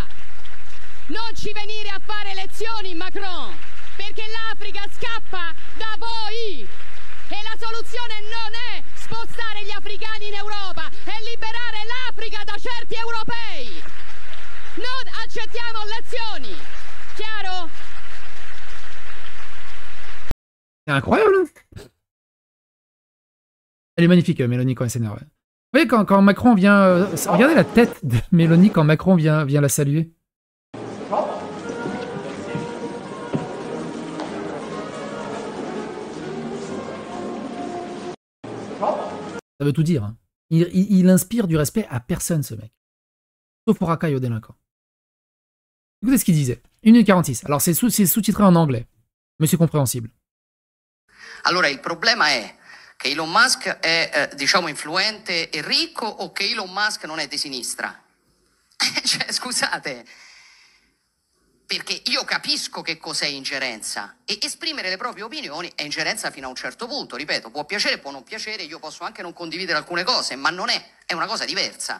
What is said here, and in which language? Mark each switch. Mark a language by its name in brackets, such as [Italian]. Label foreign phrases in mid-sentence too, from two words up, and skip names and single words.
[Italian] Non ci venire a fare lezioni, Macron, perché l'Africa scappa da voi e la soluzione non è spostare gli africani in Europa, è liberare l'Africa da certi europei. Non accettiamo lezioni. Chiaro? [French] C'est incroyable. Elle est magnifique, Mélanie, quand elle s'énerve. Vous voyez, quand Macron vient... regardez la tête de Mélanie quand Macron vient la saluer. Ça veut tout dire. Hein. Il inspire du respect à personne, ce mec. Sauf pour racaille aux délinquants. Écoutez ce qu'il disait. 1 minute 46. Alors, c'est sous-titré en anglais. Mais c'est compréhensible. [Italian] Allora, il problema è che Elon Musk è, diciamo, influente e ricco o che Elon Musk non è di sinistra? Cioè, scusate, perché io capisco che cos'è ingerenza e esprimere le proprie opinioni è ingerenza fino a un certo punto, ripeto, può piacere, può non piacere, io posso anche non condividere alcune cose, ma non è una cosa diversa.